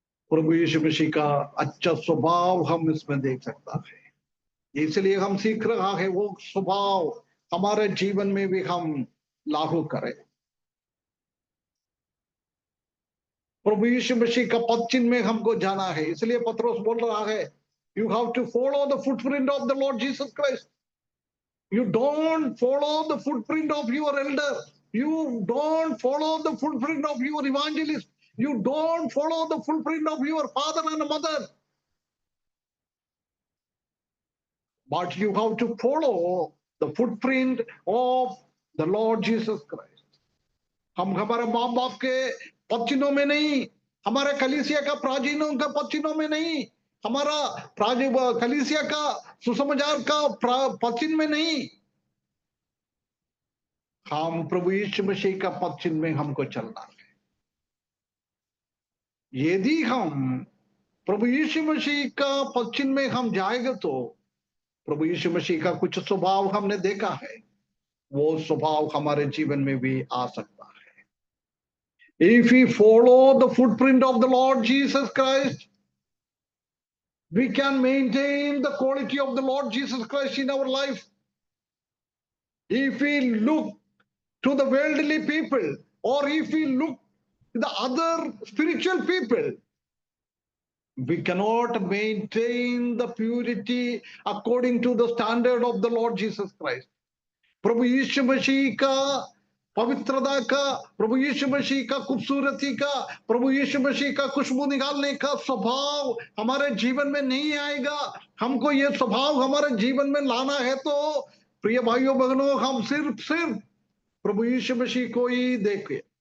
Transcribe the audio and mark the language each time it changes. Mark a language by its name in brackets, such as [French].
[Hindi] प्रभु यीशु मसीह का अच्छा स्वभाव हम इसमें देख सकता है, इसलिए हम सीख रहा है वो स्वभाव हमारे जीवन में भी हम लागू करें। प्रभु यीशु मसीह का पद चिन्ह में हमको जाना है, इसलिए पत्रोस बोल रहा है, [English] you have to follow the footprint of the Lord Jesus Christ. You don't follow the footprint of your elder, you don't follow the footprint of your evangelist, you don't follow the footprint of your father and mother, but you have to follow the footprint of the Lord Jesus Christ. [Hindi] हम हमारे माँ बाप के पद में नहीं, हमारे कलीसिया का प्राचीनों के पद में नहीं, हमारा कलीसिया का सुसमाचार का पद में नहीं, हम प्रभु यीशु मसीह का पद में हमको चलना है। यदि हम प्रभु यीशु मसीह का पद में हम जाएंगे तो प्रभु यीशु मसीह का कुछ स्वभाव हमने देखा है, वो स्वभाव हमारे जीवन में भी आ सकता है। [English] If we follow the footprint of the Lord Jesus Christ, we can maintain the quality of the Lord Jesus Christ in our life. If we look to the worldly people, or if we look to the other spiritual people, we cannot maintain the purity according to the standard of the Lord Jesus Christ. [Hindi] प्रभु यीशु मसीह का पवित्रता का, प्रभु यीशु मसीह का खूबसूरती का, प्रभु यीशु मसीह का खुशबू निकालने का स्वभाव हमारे जीवन में नहीं आएगा। हमको ये स्वभाव हमारे जीवन में लाना है तो प्रिय भाइयों बहनों, हम सिर्फ प्रभु यीशु मसीह को ही देखें।